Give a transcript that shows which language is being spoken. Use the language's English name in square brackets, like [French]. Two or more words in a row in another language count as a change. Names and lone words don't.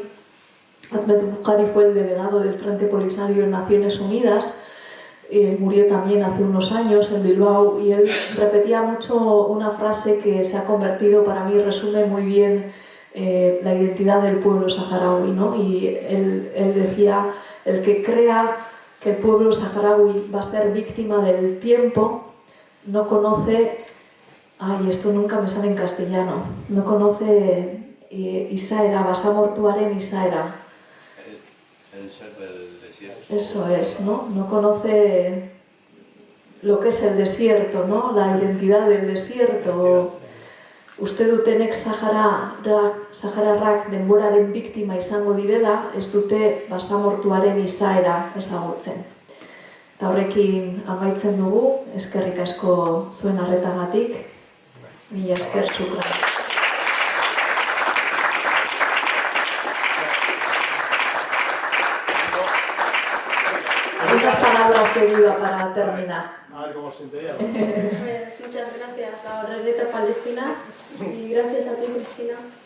[Spanish] Ahmed Buhari fue el delegado del Frente Polisario en Naciones Unidas, murió también hace unos años en Bilbao, y él repetía mucho una frase que se ha convertido, para mí resume muy bien la identidad del pueblo saharaui, ¿no? Y él decía: el que crea que el pueblo saharaui va a ser víctima del tiempo no conoce, ay, esto nunca me sale en castellano, no conoce [Basque] izaera, basamortuaren izaera. [Spanish] El ser del desierto. Eso es, ¿no? No conoce lo que es el desierto, ¿no? La identidad del desierto. [Basque] Uste dutenek Sahararrak denboraren biktima izango direla, ez dute basamortuaren izaera ezagutzen. Eta horrekin amaitzen dugu, eskerrik asko zuen arretagatik. Mila esker, shukran. [Spanish] Algunas palabras de vida para terminar. A ver cómo se siente ella. Pues muchas gracias a Orereta Palestina y gracias a ti, Cristina.